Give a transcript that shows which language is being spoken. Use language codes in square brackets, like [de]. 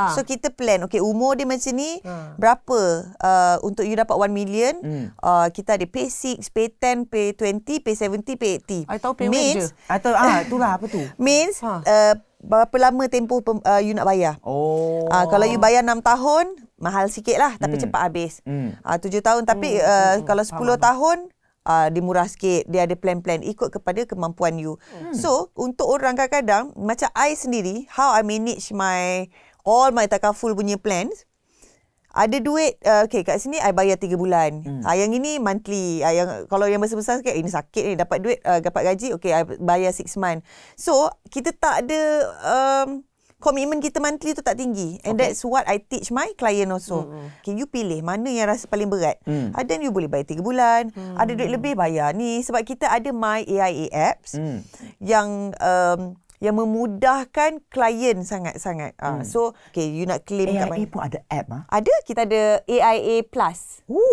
[ms] So kita plan, okay, umur dia macam ni, berapa untuk you dapat 1 million. Kita ada pay 6, pay 10, pay 20, pay 70, pay 80. I tahu pay [en] means, [ms] je. Atau itulah apa tu? Means berapa lama tempoh you nak bayar. Kalau you bayar 6 tahun, mahal sikit lah, tapi cepat habis. 7 tahun, tapi kalau 10 tahun, dia murah sikit. Dia ada plan-plan ikut kepada kemampuan you. So, untuk orang kadang-kadang, macam I sendiri, [en] how I manage all my [ms] takaful punya plans, ada duit, okay, kat sini I bayar 3 bulan. Yang ini monthly. Kalau yang besar-besar sikit, ini sakit ni, dapat duit, dapat gaji, okay, I bayar 6 month. So, kita tak ada komitmen kita monthly tu tak tinggi. [en] And that's what I teach my client also. [ms] Okay, you pilih mana yang rasa paling berat. Ada you boleh bayar 3 bulan. Ada duit lebih, bayar ni. Sebab kita ada My AIA apps yang memudahkan klien sangat-sangat. So, okay, you nak claim kat mana? AIA pun ada app? Ada. Kita ada AIA Plus.